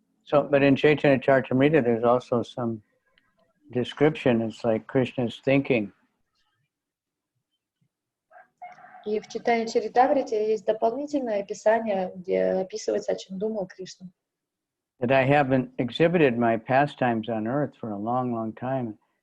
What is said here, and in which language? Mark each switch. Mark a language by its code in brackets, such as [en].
[en] So, but in Chaitanya Charitamrita, there's also some description. It's like Krishna's thinking. [ru] И в читании Чаритамрите есть дополнительное описание, где описывается, о чем думал Кришна. [en] That I haven't exhibited my pastimes on earth for a long, long time.